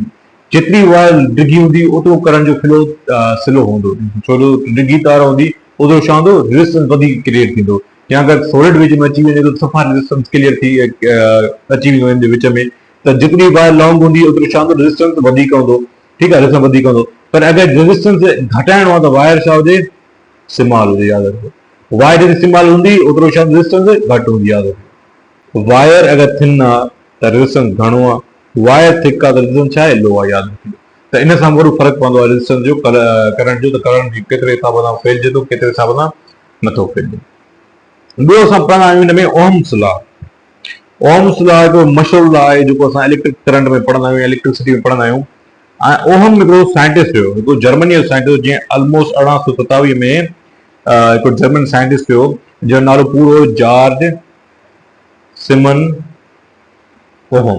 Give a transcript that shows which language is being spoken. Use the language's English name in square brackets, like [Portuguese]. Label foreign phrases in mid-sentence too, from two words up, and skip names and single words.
[Sindhi] जेतिरी वायर डिघी हूंदी ओतिरो करंट जो [English] flow slow [Sindhi] हूंदो, छो जो डिघी तार हूंदी ओतिरो छा हूंदो, रेजिस्टेंस वधीक क्रिएट थींदो। या अगरि सॉलिड विच में अची वञे त सफ़ा [English] resistance clear [Sindhi] थी अची वेंदो विच में। त जेतिरी [English] wire long [Sindhi] हूंदी ओतिरो छा हूंदो, रेजिस्टेंस वधीक हूंदो, ठीकु आहे, रेजिस्टेंस वधीक हूंदो। पर अगर रेजिस्टेंस घटाइणो आहे त वायर छा हुजे, स्मॉल हुजे, याद रखो। वायर जेतिरी स्मॉल हूंदी ओतिरो छा रेजिस्टेंस घटि हूंदी, याद रखो। वायर अगर थिन आहे त रेजिस्टेंस घणो आहे, वायर थिक आहे त रेजिस्टेंस छा आहे, लो आहे, याद रखिजो। त इन सां वॾो फर्क़ु पवंदो आहे रेजिस्टेंस जो, करंट जो। त करंट केतिरे हिसाब सां फैलिजे थो, केतिरे हिसाब सां नथो फैलिजे। ॿियो असां पढ़ंदा आहियूं हिन में ओम्स लॉ। ओम्स लॉ हिकिड़ो मशहूरु लॉ आहे जेको असां [English] electric current [Sindhi] में पढ़ंदा आहियूं, इलेक्ट्रिसिटी में पढ़ंदा आहियूं। ओहम हिकिड़ो साइंटिस्ट हुयो, हिकिड़ो जर्मनी जो साइंटिस्ट, जीअं ऑलमोस्ट 1827 में हिकिड़ो [English] German scientist [Sindhi] हुयो जंहिंजो नालो पूरो जॉर्ज सिमन ओहम।